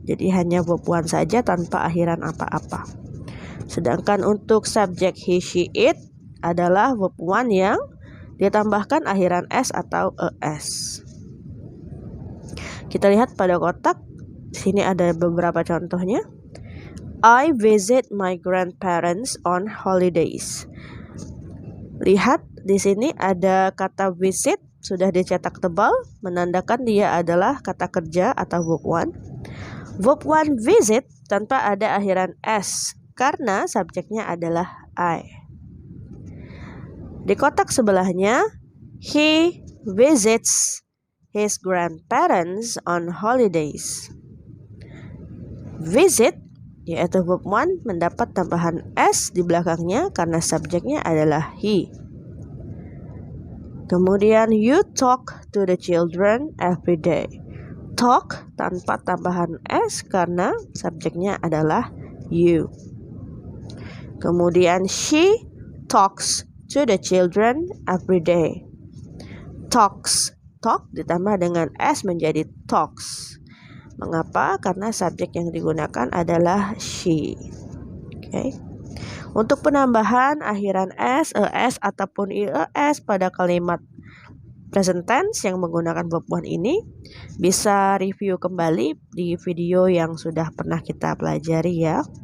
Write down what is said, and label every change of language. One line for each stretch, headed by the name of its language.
Indonesian: Jadi hanya verb one saja tanpa akhiran apa-apa. Sedangkan untuk subjek he, she, it adalah verb one yang ditambahkan akhiran s atau es. Kita lihat pada kotak. Di sini ada beberapa contohnya.
English: I visit my grandparents on holidays.
Indonesian: Lihat di sini ada kata visit sudah dicetak tebal, menandakan dia adalah kata kerja atau verb one. Verb one visit tanpa ada akhiran s karena subjeknya adalah I. Di kotak sebelahnya,
English: he visits his grandparents on holidays.
Indonesian: Visit yaitu verb one mendapat tambahan s di belakangnya karena subjeknya adalah he. Kemudian
English: you talk to the children every day.
Indonesian: Talk tanpa tambahan s karena subjeknya adalah you. Kemudian
English: she talks to the children every day.
Indonesian: Talks, talk ditambah dengan s menjadi talks. Mengapa? Karena subjek yang digunakan adalah she. Okay. Untuk penambahan akhiran s, es ataupun ies pada kalimat present tense yang menggunakan verb one ini, bisa review kembali di video yang sudah pernah kita pelajari ya.